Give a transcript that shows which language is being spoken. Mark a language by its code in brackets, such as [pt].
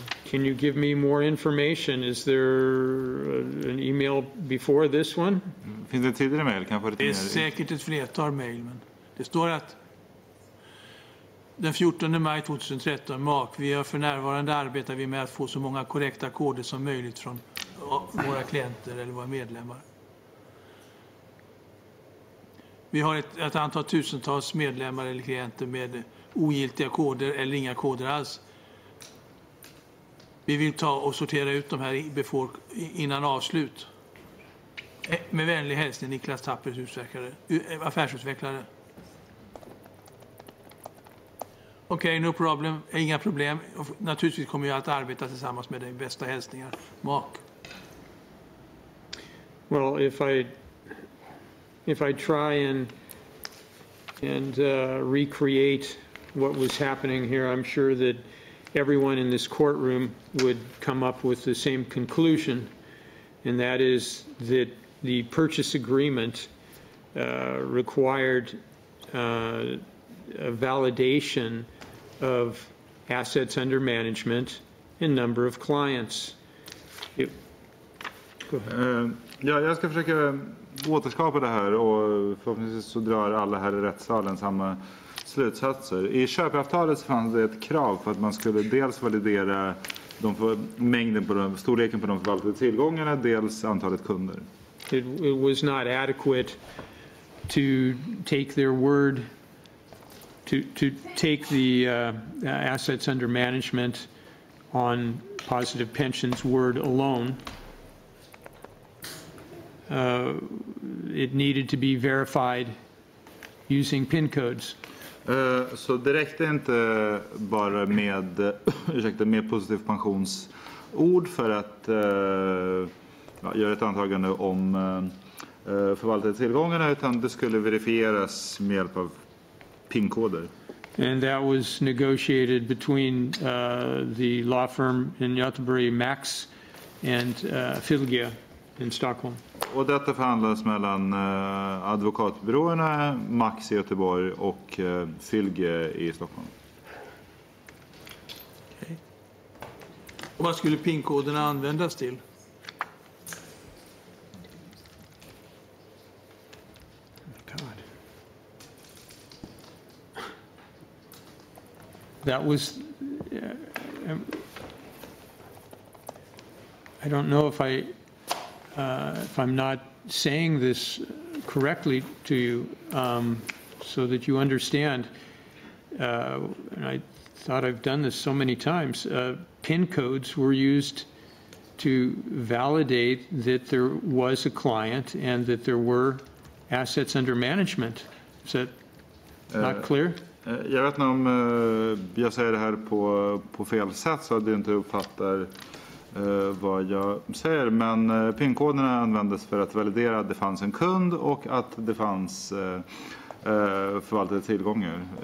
[en] Can you give me more information? Is there an email before this one? [sv] Finns det tidigare mejl? Kan jag få lite det är mer? Säkert ett flertal mejl, men det står att den 14 maj 2013, för närvarande arbetar vi med att få så många korrekta koder som möjligt från våra klienter eller våra medlemmar. Vi har ett antal tusentals medlemmar eller klienter med ogiltiga koder eller inga koder alls. Vi vill ta och sortera ut de här innan avslut. Med vänlig hälsning, Niklas Tappers affärsutvecklare. Okej, [en] no problem. [sv] Inga problem. Naturligtvis kommer jag att arbeta tillsammans med dig. Bästa hälsningar. Mark. [en] Well, if I try and recreate what was happening here, I'm sure that everyone in this courtroom would come up with the same conclusion, and that is that the purchase agreement required a validation of assets under management and number of clients. Go ahead. [sv] Ja, jag ska försöka återskapa det här och förhoppningsvis så drar alla här i rättssalen samma slutsatser. I köpeavtalet fanns det ett krav på att man skulle dels validera mängden på storleken på de förvaltade tillgångarna, dels antalet kunder. [en] It was not adequate to take their word, to take the assets under management on Positive Pensions word alone. It needed to be verified using PIN codes. [sv] Så det räckte inte bara med, med positivt pensionsord för att göra ett antagande om förvaltade tillgångarna, utan det skulle verifieras med hjälp av PIN-koder. [en] And that was negotiated between the law firm in Göteborg, Max, and Filge in Stockholm. [sv] Och detta förhandlas mellan advokatbyråerna Max i Göteborg och Filge i Stockholm. [en] Okay. [sv] Och vad skulle PIN-koderna användas till? [en] God. That was, I don't know if I'm not saying this correctly to you, so that you understand, and I thought I've done this so many times, PIN codes were used to validate that there was a client and that there were assets under management. Is that not clear? [sv] Jag vet inte om jag säger det här på fel sätt så att du inte uppfattar vad jag säger, men PIN-koderna användes för att validera att det fanns en kund och att det fanns förvaltade tillgångar.